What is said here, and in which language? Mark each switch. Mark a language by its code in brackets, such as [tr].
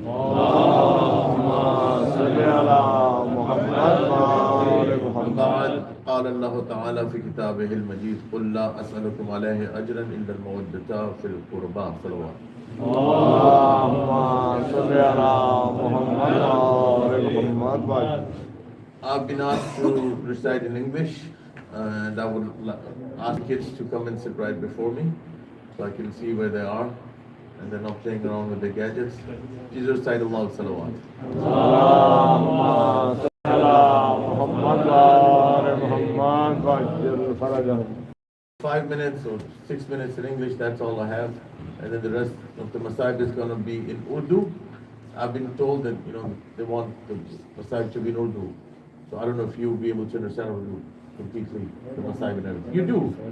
[ar] اللهم صل على محمد وعلى محمد. بعد قال الله تعالى في كتابه المجيد قل لا أسألكم عليه أجرا إلا المودة في القربى. صلوات. اللهم صل على محمد وعلى محمد. [en] I've been asked to recite in English, and I would ask kids to come and sit right before me so I can see where they are and they're not playing around with their gadgets. Please recite Allah salawat. [ar] اللهم صل على محمد وعلى محمد وعجل فرجهم. [en] 5 minutes or 6 minutes in English, that's all I have. And then the rest of the Masajid is going to be in Urdu. I've been told that, they want the Masajid to be in Urdu. So I don't know if you'll be able to understand Urdu completely, the Masajid and everything. You do.